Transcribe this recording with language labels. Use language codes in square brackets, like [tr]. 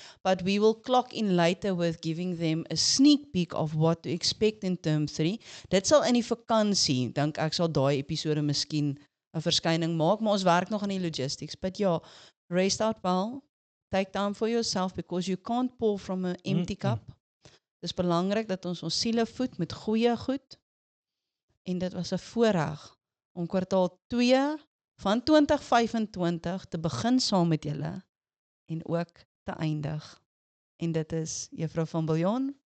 [en] But we will clock in later with giving them a sneak peek of what to expect in term 3. [af] Dit sal in die vakansie, dink ek sal daai episode miskien 'n verskyning maak, maar ons werk nog aan die logistics. [en] But ja, rest out well. Take time for yourself because you can't pour from an empty cup. [af] Dis belangrik dat ons siele voed met goeie goed. En dit was 'n voorreg om kwartaal 2 van 2025 te begin saam met julle en ook te eindig. En dit is Juffrou van Biljon,